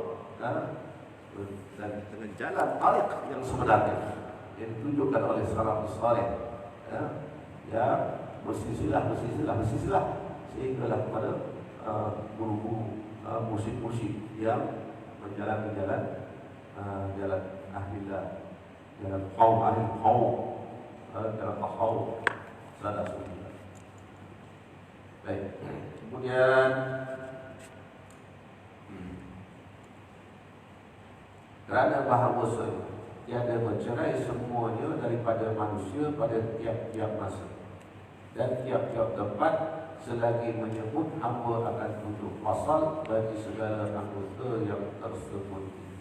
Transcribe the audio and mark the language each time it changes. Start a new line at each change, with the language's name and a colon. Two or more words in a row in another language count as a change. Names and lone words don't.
Malay: dan dengan jalan tariq yang sebenarnya yang ditunjukkan oleh
Arabic: السلف الصالح,
Malay: ya bersisilah sehinggalah kepada guru-guru, mursyid-mursyid yang menjalani jalan ahlillah, jalan qaum ahli qaum, jalan tasawuf salah satu. Baik. Kemudian kerana bahawa tiada bercerai semuanya daripada manusia pada tiap-tiap masa dan tiap-tiap tempat, selagi menyebut hamba akan tujuh pasal bagi segala anggota yang tersebut itu.